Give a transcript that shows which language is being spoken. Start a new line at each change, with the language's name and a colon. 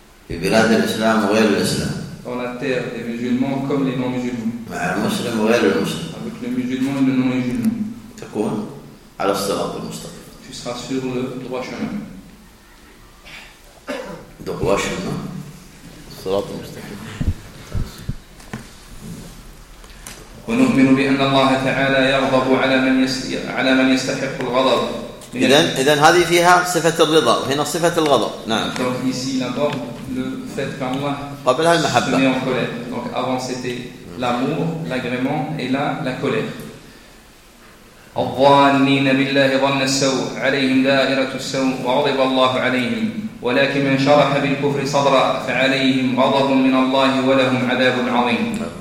Arabic: بلاد الإسلام وغير الإسلام.
French: Dans la terre des musulmans comme les non-musulmans.
Arabic: مع المسلم وغير المسلم.
French: Avec les musulmans et les non-musulmans.
Arabic: تكون على الصراط المستقيم.
French: Tu seras sur le droit chemin. Droit chemin.
Arabic: الصراط المستقيم. ونؤمن بأن الله تعالى يغضب على من يستحق الغضب. إذن هذه فيها صفة الرضا وهنا صفة الغضب. نعم.
French: Donc ici l'amour, le fait qu'Allah
Arabic: قبلها المحبة.
French: Se met en colère. Donc avant c'était l'amour, l'agrément et là la colère.
Arabic: الظانين بالله ظن السوء عليهم دائرة السوء وغضب الله عليهم ولكن من شرح بالكفر صدرا فعليهم غضب من الله ولهم عذاب عظيم.